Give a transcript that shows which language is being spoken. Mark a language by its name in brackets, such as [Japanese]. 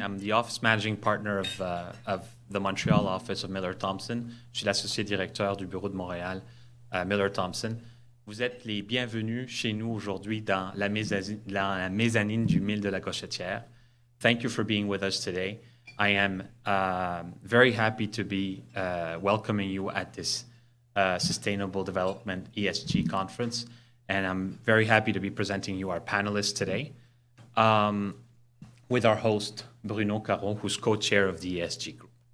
[English] I'm the office managing partner of the Montreal office of Miller Thomson. [French] Je suis l'associé directeur du bureau de Montréal, Miller Thomson. Vous êtes les bienvenus chez nous aujourd'hui dans la mezzanine du Mille de la Gauchetière. [English] Thank you for being with us today. I am very happy to be welcoming you at this Sustainable Development ESG conference. And I'm very happy to be presenting you our panelists today with our host, Bruno Caron, who's co-chair of the ESG group.